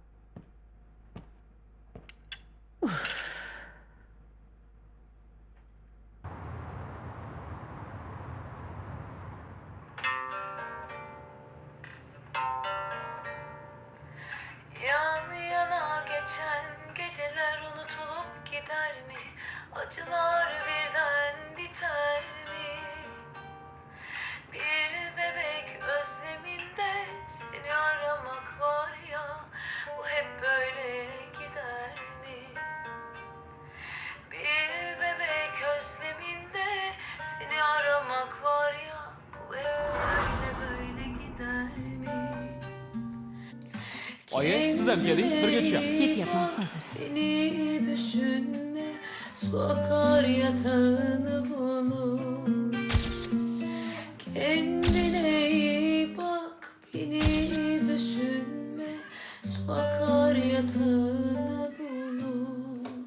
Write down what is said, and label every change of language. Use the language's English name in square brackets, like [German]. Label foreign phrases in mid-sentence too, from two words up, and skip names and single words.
[Turkish] Yan yana geçen geceler unutulup gider mi? Acılar birden biter mi? Bir bebek özleminde seni aramak var ya, bu hep böyle gider mi? Bir bebek özleminde seni aramak var ya, bu hep böyle gider mi? [Uzbek] Oyi, siz ham keling, birga tushamiz. Ketyapman hozir. [Turkish] Beni düşünme, su akar yatağını bulur. Kendine iyi bak, beni düşünme, su akar yatağını bulur.